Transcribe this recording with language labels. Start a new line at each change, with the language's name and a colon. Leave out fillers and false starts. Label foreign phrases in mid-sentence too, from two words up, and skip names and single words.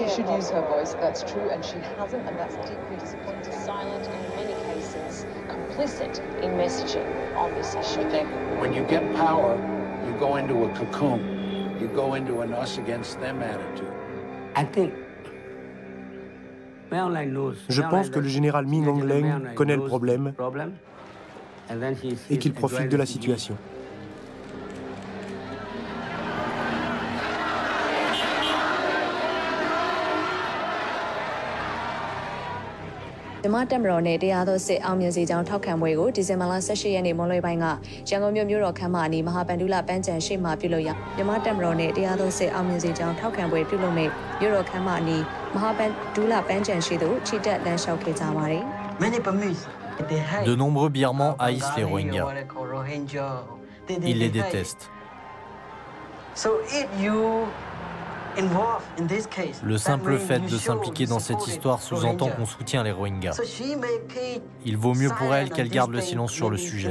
English: She should use her voice, that's true, and she hasn't, and that's deeply disappointing. Silent and in many cases complicit in messaging on this issue. I think when you get power, you go into a cocoon. You go into an us against them attitude. I think
French: Je pense que le général Min Aung Hlaing connaît le problème et qu'il profite de la situation.
Burmese: Myanmar တပ်မတော်နဲ့တရားသောစစ်အောင်မြင်စေကြောင်းထောက်ခံပွဲကိုဒီဇင်ဘာလ18ရက်နေ့မွန်းလွဲပိုင်းကရန်ကုန်မြို့တော်ခမ်းမအနီးမဟာဗန္ဓုလပန်းခြံရှိမှပြုလုပ်ရာမြန်မာတပ်မတော်နဲ့တရားသောစစ်အောင်မြင်စေကြောင်းထောက်ခံပွဲပြုလုပ်မဲ့မြို့တော်ခမ်းမအနီးမဟာဗန္ဓုလပန်းခြံရှိသို့ချီတက်လမ်းလျှောက်ခဲ့ကြပါတယ်
French: De nombreux Birmans haïssent les Rohingyas. Ils les détestent. Le simple fait de s'impliquer dans cette histoire sous-entend qu'on soutient les Rohingyas. Il vaut mieux pour elle qu'elle garde le silence sur le sujet.